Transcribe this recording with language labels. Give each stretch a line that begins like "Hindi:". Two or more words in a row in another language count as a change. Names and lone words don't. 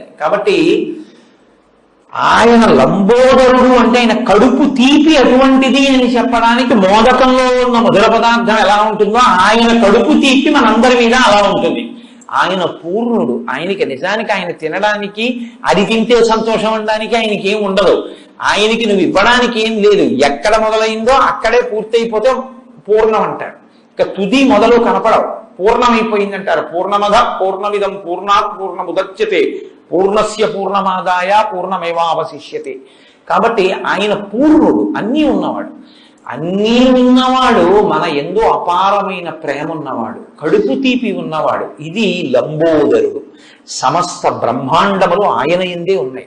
Telugu: కాబట్టి ఆయన లంబోదరుడు అంటే ఆయన కడుపు తీపి అటువంటిది అని చెప్పడానికి మోదకంలో ఉన్న మధుర పదార్థం ఎలా ఉంటుందో ఆయన కడుపు తీపి మనందరి మీద అలా ఉంటుంది. ఆయన పూర్ణుడు. ఆయనకి నిజానికి ఆయన తినడానికి అది తింటే సంతోషం అనడానికి ఆయనకి ఏం ఉండదు. ఆయనకి నువ్వు ఇవ్వడానికి ఏం లేదు. ఎక్కడ మొదలైందో అక్కడే పూర్తయిపోతే పూర్ణం అంటారు. ఇక తుది మొదలు కనపడవు, పూర్ణమైపోయిందంటారు.
Sanskrit: పూర్ణమద పూర్ణమిదం పూర్ణాత్ పూర్ణముదచ్యతే పూర్ణస్య పూర్ణమాదాయ పూర్ణమేవావశిష్యతే.
Telugu: కాబట్టి ఆయన పూర్ణుడు, అన్నీ ఉన్నవాడు. అన్నీ ఉన్నవాడు, మన ఎందు అపారమైన ప్రేమ ఉన్నవాడు, కడుపు తీపి ఉన్నవాడు. ఇది లంబోదరుడు. సమస్త బ్రహ్మాండములు ఆయన ఎందే ఉన్నాయి.